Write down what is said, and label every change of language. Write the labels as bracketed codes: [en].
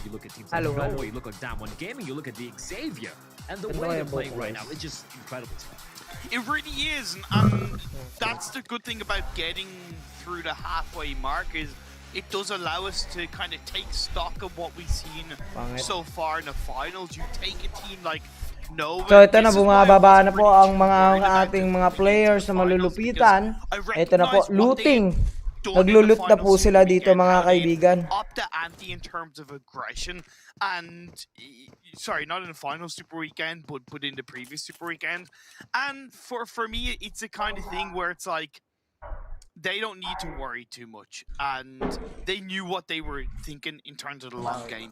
[en] You look at teams like Norway, you look at Damn One Gaming, you look at the Xavier, and the way they're playing right now, it's just incredible stuff. It really is, and that's the good thing about getting through the halfway mark is it does allow us to kind of take stock of what we've seen so far in the finals. You take a team like Nova. [tl] So ito na, bumababa na po ang mga ating mga players na malulupitan. Ito na po, looting. Naglulut na po sila dito, mga kaibigan. [en] Up the ante in terms of aggression, and sorry, not in the final Super Weekend, but in the previous Super Weekend. And for me, it's a kind of thing where it's like they don't need to worry too much, and they knew what they were thinking in terms of the long game.